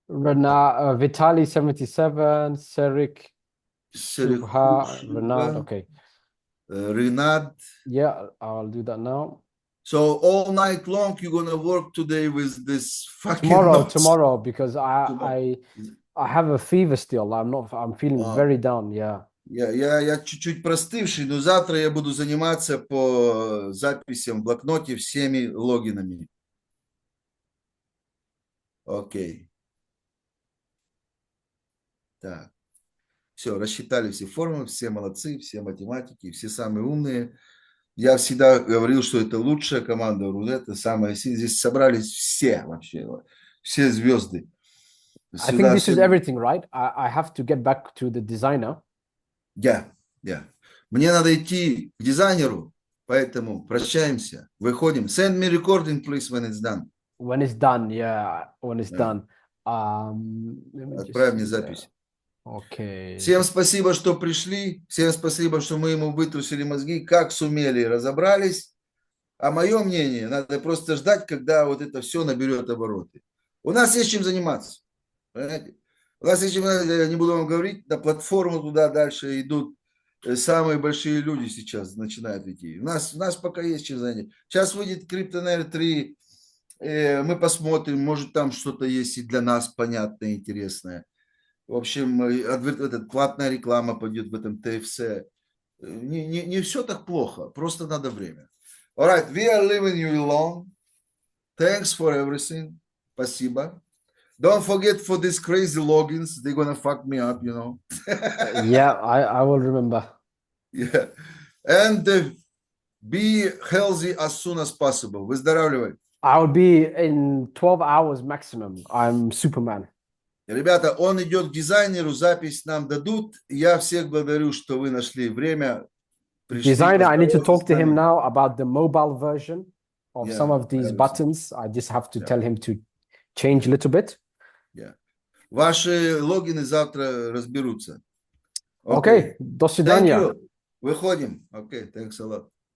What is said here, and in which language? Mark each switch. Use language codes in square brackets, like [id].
[en] Vitali 77, Serik Subha, Renard. Okay. Renard. Yeah, I'll do that now. So all night long you're gonna work today with this fucking notes. Tomorrow, because I have a fever still. I'm feeling very down. Yeah. [ru] Я чуть-чуть простывший, но завтра я буду заниматься по записям в блокноте всеми логинами. Окей. Так. Все, рассчитали все формулы, все молодцы, все математики, все самые умные. Я всегда говорил, что это лучшая команда Рулета, самая сильная. Здесь собрались все вообще, все звезды. [en] I think this is everything, right? I have to get back to the designer. Yeah. [ru] Мне надо идти к дизайнеру, поэтому прощаемся, выходим. [en] Send me recording, please, when it's done. When it's done, yeah, when it's done. [ru] Отправь мне запись. [en] Okay. [ru] Всем спасибо, что пришли. Всем спасибо, что мы ему вытрусили мозги, как сумели, разобрались. А мое мнение, надо просто ждать, когда вот это все наберет обороты. У нас есть чем заниматься. Понимаете? У нас есть чем, я не буду вам говорить, на платформу туда дальше идут самые большие люди сейчас начинают идти. У нас пока есть чем заняться. Сейчас выйдет Cryptonaire 3, мы посмотрим, может там что-то есть и для нас понятное, интересное. В общем, платная реклама пойдет в этом ТФС. Не все так плохо, просто надо время. [en] All right, we are leaving you alone. Thanks for everything. [ru] Спасибо. [en] Don't forget for these crazy logins. They're gonna fuck me up, you know. Yeah, I will remember. Yeah. And be healthy as soon as possible. [ru] Выздоравливай. [en] I'll be in 12 hours maximum. I'm Superman. [ru] Ребята, он идет к дизайнеру, запись нам дадут. Я всех благодарю, что вы нашли время. [en] Designer, I need to talk to him now about the mobile version of some of these buttons. I just have to tell him to change a little bit. [ru] Ваши логины завтра разберутся. Окей, до [en] Thank [ru] свидания. [en] you. [ru] Выходим. Окей, [en] thanks a lot.